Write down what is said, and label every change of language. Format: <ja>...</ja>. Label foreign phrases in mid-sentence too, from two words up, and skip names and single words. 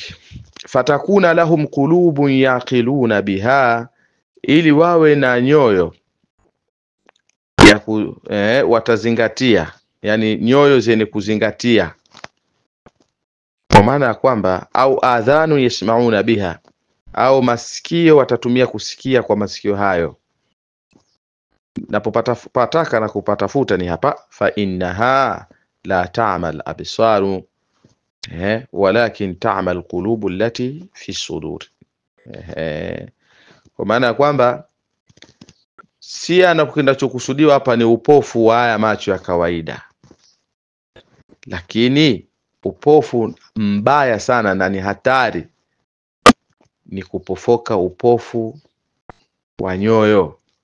<ar>فتكون لهم قلوب يعقلون بها,</ar> <sw>ili wawe na nyoyo ya watazingatia, yani nyoyo zenye kuzingatia, kwa maana ya kwamba au</sw> <ar>آذان يسمعون بها,</ar> <sw>au masikio watatumia kusikia kwa masikio hayo. Napopataka na kupatafuta ni hapa,</sw> <ar>فإنها لا تعمى الأبصار ولكن تعمى القلوب التي في الصدور.</ar> <sw>Kwa maana ya kwamba si kinachokusudiwa hapa ni upofu wa haya macho ya kawaida, lakini upofu mbaya sana na ni hatari ni kupofoka upofu wa nyoyo.</sw>